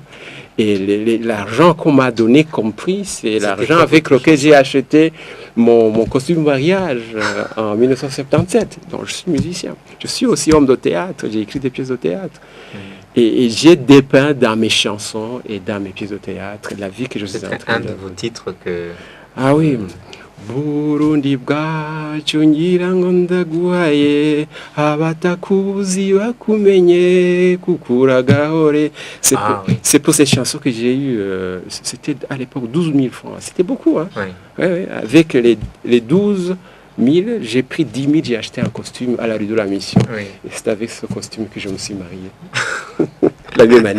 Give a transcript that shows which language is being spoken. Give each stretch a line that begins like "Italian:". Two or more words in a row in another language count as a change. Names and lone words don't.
French: Et l'argent qu'on m'a donné comme prix, c'est l'argent avec lequel j'ai acheté mon costume mariage en 1977. Donc je suis musicien. Je suis aussi homme de théâtre, j'ai écrit des pièces de théâtre. Et j'ai dépeint dans mes chansons et dans mes pièces de théâtre la vie que je suis en train de... un de vos titres que... Ah oui,
Rundi: Burundi bwacu ngira ngo ndaguhaye abatakuzi bakumenye kukuragahore.
French: C'est pour cette chanson que j'ai eu, c'était à l'époque 12 000 francs. C'était beaucoup, hein. Oui. Ouais. Avec les 12 000, j'ai pris 10 000, j'ai acheté un costume à la rue de la Mission. Oui. Et c'est avec ce costume que je me suis marié. La même année.